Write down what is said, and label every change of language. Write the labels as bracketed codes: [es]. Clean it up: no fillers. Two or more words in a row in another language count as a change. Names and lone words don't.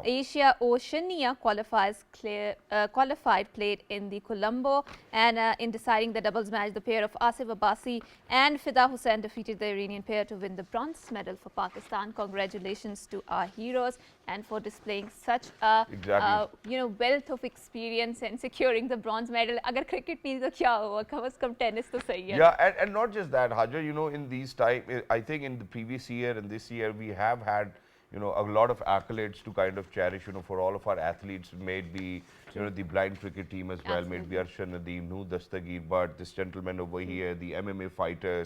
[en] Asia Oceania qualified played in the Colombo, and in deciding the doubles match, the pair of Asif Abbasi and Fida Hussain defeated the Iranian pair to win the bronze medal for Pakistan. Congratulations to our heroes and for displaying such a wealth of experience and securing the bronze medal. [ur] اگر کرکٹ نہیں تو کیا ہوا، کم سے کم ٹینس تو صحیح ہے. [en] Yeah, and not just that, Hajra, in these time, I think in the previous year and this year, we have had, a lot of accolades to kind of cherish, for all of our athletes, maybe, the blind cricket team as well, maybe Arshad Nadeem, Noor Dastagir, but this gentleman over here, the MMA fighters.